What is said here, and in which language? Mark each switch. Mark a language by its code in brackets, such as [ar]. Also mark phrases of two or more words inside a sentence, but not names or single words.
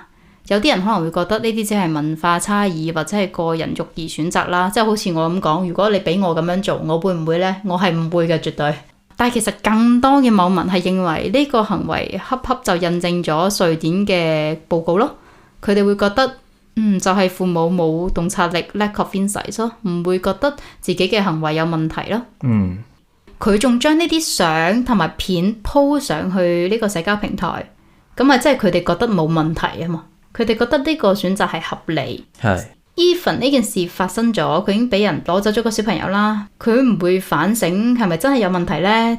[yue] 有啲人可能會覺得呢啲只係文化差異或者係個人育兒選擇啦，即係好似我咁講，如果你俾我咁樣做，我會唔會呢？我係唔會嘅，絕對。但係其實更多嘅網民係認為呢個行為恰恰就印證咗瑞典嘅報告咯。佢哋會覺得就係父母冇洞察力 [en] lack of insight [yue] 咯，唔會覺得自己嘅行為有問題咯。佢仲將呢啲相同埋片 po 上去呢個社交平台，咁啊即係佢哋覺得冇問題啊嘛，佢哋覺得呢個選擇係合理。Even 呢件事發生咗，佢已經俾人攞走咗個小朋友啦，佢唔會反省係咪真係有問題呢？